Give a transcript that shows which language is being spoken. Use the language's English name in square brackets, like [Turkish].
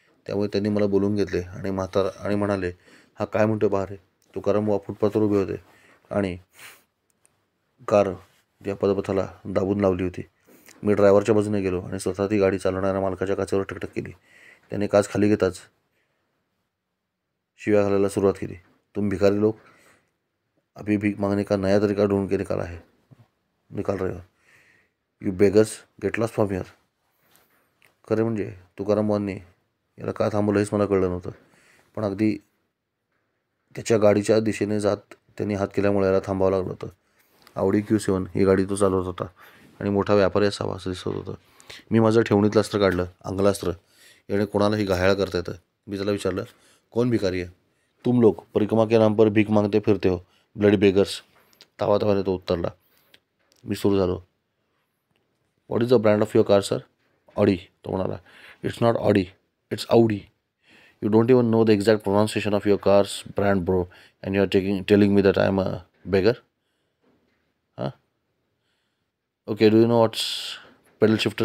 [Marathi] त्यामुळे त्यांनी मला बोलून घेतले आणि म्हणाले, हा काय म्हणतो बाहेर. तुकाराम बुवा फुटपाथवर उभे होते आणि कार या पदपथाला दाबून लावली होती. मी ड्रायव्हरच्या बाजूने गेलो आणि स्वतः ती गाडी चालवणाऱ्या मालकाच्या काचेवर टकटक केली. त्याने काच खाली घेताच शिव्या घालायला सुरुवात केली. [Hindi] तुम भिकारी लोक अभी भीक मागने का नया तरीका ढूंढ के निकाल रहे हो. [English] You beggars get lost from here. [Marathi] खरे म्हणजे तुकाराम बुवांनी याला का थांबवलं हेच मला कळलं नव्हतं, पण अगदी त्याच्या गाडीच्या दिशेने जात त्यांनी हात केल्यामुळे याला थांबावं लागलं होतं. आवडी Q7 ही गाडी तो चालवत होता आणि मोठा व्यापारी असावा असं दिसत होतं. मी माझं ठेवणीतलं अस्त्र काढलं, अंगलास्त्र. याने कोणालाही घायाळ करता येतं. मी त्याला विचारलं, [Hindi] कौन भिकारी [Marathi] आहे. [Hindi] तुम लोग परिक्रमा के नाम पर भीक मागते फिरते हो, [English] Bloody beggars. [Marathi] तावातावाने तो उत्तरला. मी सुरू झालो. [English] What is the brand of your car sir. Audi. [Marathi] तो म्हणाला. [English] It's not Audi, it's Audi. You don't even know the exact pronunciation of your car's brand bro and you are telling me that I am a beggar. हां, okay. Do you know what's pedal shifter.